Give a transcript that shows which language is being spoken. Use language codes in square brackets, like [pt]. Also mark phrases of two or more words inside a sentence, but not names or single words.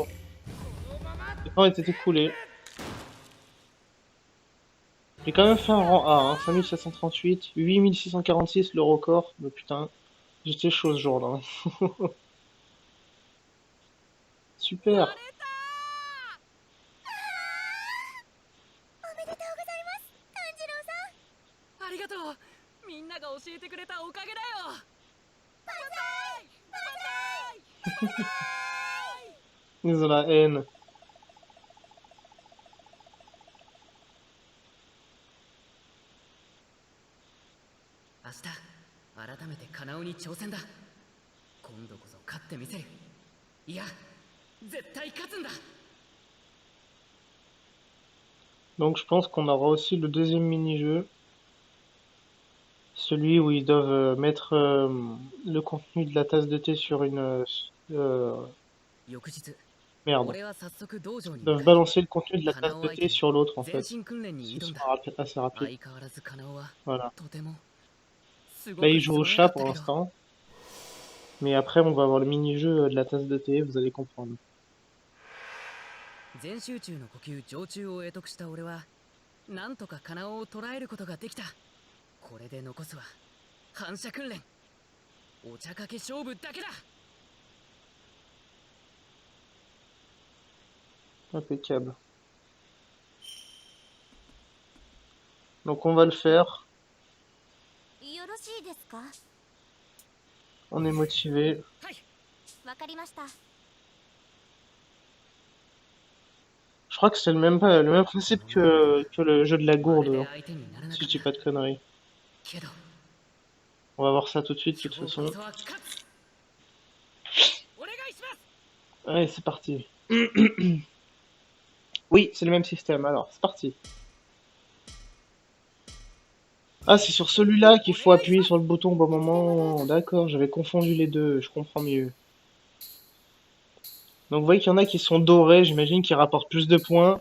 [fr] Le temps est écoulé. J'ai quand même fait un rang A, hein, 5738, 8646 le record. Mais putain, j'étais chaud ce jour-là. Super! [ja] ありがとう。みんなが教えてくれたおかげだよ。 [fr] Ils ont la haine. [ja] 明日改めてカナオに挑戦だ。今度こそ勝ってみせる。いや、絶対勝つんだ。 [fr] Donc je pense qu'on aura aussi le deuxième mini-jeu. Celui où ils doivent mettre le contenu de la tasse de thé sur une... [ja] 翌日、 [fr] merde. [ja] 俺は早速道場に [fr] Ils [ja] 向か [fr] doivent [ja] い [fr] balancer le contenu de la tasse de thé sur l'autre en [ja] 全 [fr] fait. [ja] 身訓練に [fr] Ce [ja] 挑んだ。 [fr] sera assez rapide. [ja] 相変わらずカナオは [fr] Voilà. [ja] とてもすご [fr] Là [ja] く [fr] il joue au [ja] 素 [fr] chat [ja] 早かった [fr] pour [ja] けど、 [fr] l'instant. Mais après on va avoir le mini-jeu de la tasse de thé, vous allez comprendre. [ja] 全集中の呼吸常駐を得得した俺はなんとかカナオを捉えることができた。これで残すは反射訓練、お茶かけ勝負だけだ。 [fr] Impeccable. Donc on va le faire. [ja] よろしいですか？ [fr] On est motivé. [ja] わかりました。 [fr] Je crois que c'est le même principe que le jeu de la [ja] まる [fr] gourde, [ja] で [fr] hein, [ja] 相手にならな [fr] si [ja] か [fr] je [ja] っ [fr] dis [ja] た [fr] pas de conneries. [ja] けど、 [fr] On va voir ça tout de suite, de [ja] 今 [fr] toute [ja] 日こ [fr] façon. [ja] そは勝つ。お願いします。 [fr] Allez, c'est parti. Oui, c'est le même système, alors, c'est parti. Ah, c'est sur celui-là qu'il faut appuyer sur le bouton au bon moment. D'accord, j'avais confondu les deux, je comprends mieux. Donc vous voyez qu'il y en a qui sont dorés, j'imagine, qui rapportent plus de points.